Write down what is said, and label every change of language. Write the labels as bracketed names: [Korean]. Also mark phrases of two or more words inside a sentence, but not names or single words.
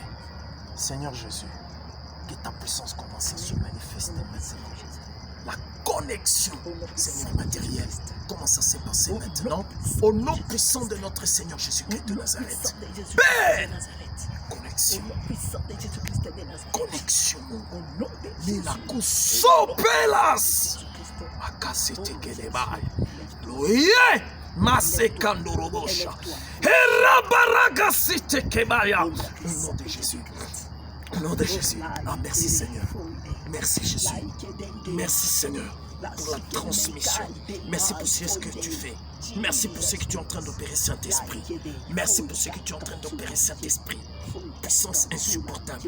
[French] Seigneur Jésus, que ta puissance commence à se manifester maintenant. La connexion, Seigneur matériel, commence à se passer maintenant. Au nom puissant de notre Seigneur Jésus-Christ de Nazareth. Père! Connexion. Connexion. Milako sopelas. Akasete kelebay. Loye. Masekandorobosha. Erabaragasite kebaya. Au nom de Jésus. Au nom de Jésus. Ah, merci Seigneur. Merci Jésus. Merci Seigneur pour la transmission. Merci pour ce que tu fais. Merci pour ce que tu es en train d'opérer, Saint-Esprit. Merci pour ce que tu es en train d'opérer, Saint-Esprit. Puissance insupportable.